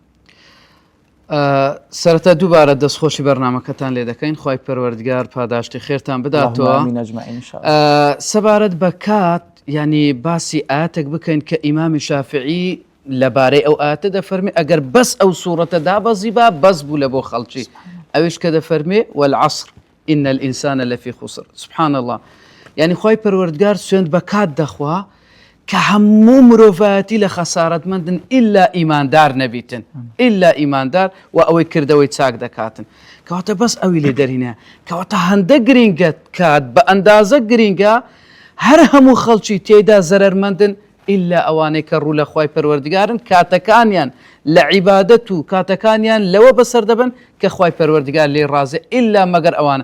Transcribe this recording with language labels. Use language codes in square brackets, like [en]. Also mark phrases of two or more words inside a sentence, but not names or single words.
[ckb] سەرەتا دووبارە دەستخۆشی بەرنامەکەتان لێ دەکەین. خوای پەروەردگار پاداشتی خێرتان بداتەوە. سەبارەت بە کات ینی باسی ئاەتێک بکەین کە ئیمامی شافعی لەبارەی ئەو ئاەتە دەفەرمێ ئەگەر بەس ئەو سوورەتە دابەزی با بەس بوو لە بۆ خەڵکی. ئەوش کە دەفەرمێ [ar] والعصر إن الإنسان لفي خسر. سبحان الله. [ckb] يعني خوای پەروەردگار سوێند بە کات دەخوا کە هەموو مرۆڤایەتی لە خەسارەتمەندن ئیلا ئیماندار نەبیتن، ئیلا ئیماندار و ئەوەی کردەوەی چاک دەکاتن. کەواتە بەس ئەوی لێ دەرینە کەواتە هەندە گرینگە کات بە ئەندازە گرینگە هەر هەموو خەڵکی تێدا زەرەرمەندن ئیلا ئەوانەی کە ڕوو لە خوای پەروەردگارن کاتەکانیان لە عیبادەت و کاتەکانیان لەوە بەسەر دەبن کە خوای پەروەردگار لێ ڕازێ ئیلا مەگەر ئەوانە.